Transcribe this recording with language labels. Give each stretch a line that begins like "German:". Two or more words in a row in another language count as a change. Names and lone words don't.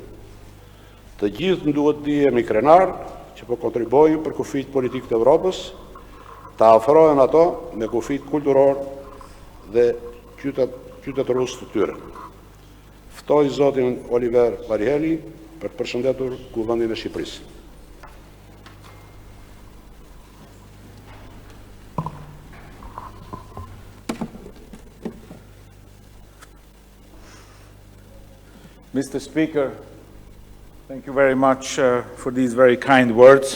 Albanian: Të gjithë duhet ndihemi krenar që po kontribuojmë për kufijtë politikë të Evropës, ta afrohen ato me kufit kulturor dhe qytetërus të tyre. Ftoj zotin Olivér Várhelyi për të përshëndetur Kuvendin e Shqipërisë.
English: Mr. Speaker, thank you very much for these very kind words.